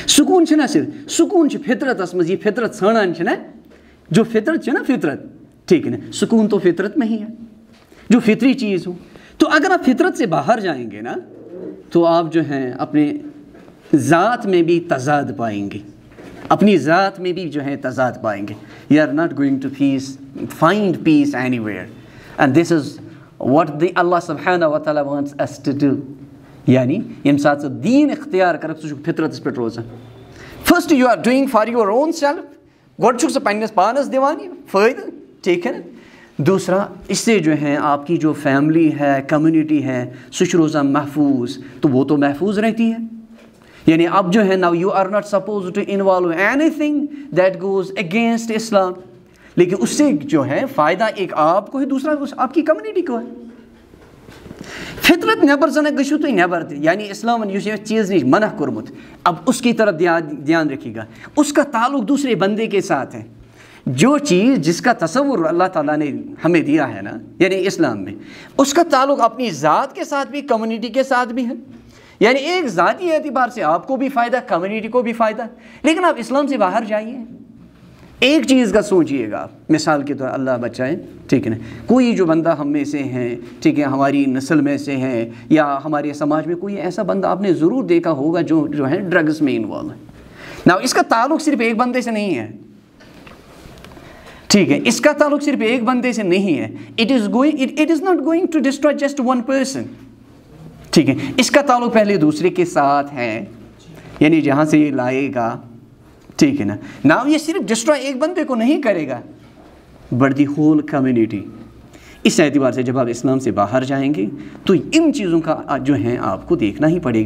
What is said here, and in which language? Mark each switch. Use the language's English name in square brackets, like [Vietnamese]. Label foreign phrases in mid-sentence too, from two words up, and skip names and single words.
[Kashmiri] سکون چھُنہ صرف سکون چھُ فطرتس منٛز، یہ فطرت ژھانڈان چھِ نا، جو فطرت چھِ نا فطرت. [Urdu] ٹھیک ہے نا. سکون تو فطرت میں ہی ہے جو فطری چیز ہو. تو اگر آپ فطرت سے باہر جائیں گے نا تو آپ جو ہیں اپنے ذات میں بھی تضاد پائیں گے، اپنی ذات میں بھی جو ہے تضاد پائیں گے. [English] You are not going to find peace anywhere. And this is what the [Arabic] اللہ سبحانہ و تعالیٰ [English] wants us to do. [Kashmiri] یعنی ییٚمہِ ساتہٕ ژٕ دیٖن اختیار کَرکھ ژٕ چھُکھ فطرتس پٮ۪ٹھ روزان. [English] First you are doing for your own self. [Kashmiri] گۄڈٕ چھُکھ ژٕ پنٛنِس پانس دِوان یہِ فٲیدٕ. [Urdu] ٹھیک ہے نا. دوسرا اس سے جو ہے آپ کی جو فیملی ہے، کمیونٹی ہے، [Kashmiri] سُہ چھُ روزان محفوظ. [Urdu] تو وہ تو محفوظ رہتی ہے. یعنی اب جو ہے نا [English] you are not suppose to involve any thing that goes against Islam. [Urdu] لیکن اس سے جو ہے فائدہ ایک آپ کو ہے، دوسرا آپ کی کمیونٹی کو ہے. [Kashmiri] فطرت نیبر زنہ گژھِو تُہۍ نیبر تہِ، یعنی اسلامن یُس یہ چیز نِش منع کوٚرمُت، [Urdu] اب اس کی طرف دھیان رکھیے گا. اس کا تعلق دوسرے بندے کے ساتھ ہے. جو چیز جس کا تصور اللہ تعالیٰ نے ہمیں دیا ہے نا، یعنی اسلام میں، اس کا تعلق اپنی ذات کے ساتھ بھی، کمیونٹی کے ساتھ بھی ہے. یعنی ایک ذاتی اعتبار سے آپ کو بھی فائدہ، کمیونٹی کو بھی فائدہ. لیکن آپ اسلام سے باہر جائیے، ایک چیز کا سوچئے گا. مثال کے طور اللہ بچائے، ٹھیک ہے نا، کوئی جو بندہ ہم میں سے ہیں، ٹھیک ہے، ہماری نسل میں سے ہیں یا ہمارے سماج میں کوئی ایسا بندہ آپ نے ضرور دیکھا ہوگا جو ہے ڈرگس میں انوالو ہے. نا اس کا تعلق صرف ایک بندے سے نہیں ہے. ٹھیک ہے، اس کا تعلق صرف ایک بندے سے نہیں ہے. [English] It is not going to destroy just one person. [Urdu] ٹھیک ہے، اس کا تعلق پہلے دوسرے کے ساتھ ہے، یعنی جہاں سے یہ لائے گا. ٹھیک ہے نا. نا یہ صرف ڈسٹروائے ایک بندے کو نہیں کرے گا [English] but the whole community. [Urdu] اس اعتبار سے جب آپ اسلام سے باہر جائیں گے تو ان چیزوں کا جو ہے آپ کو دیکھنا ہی پڑے گا.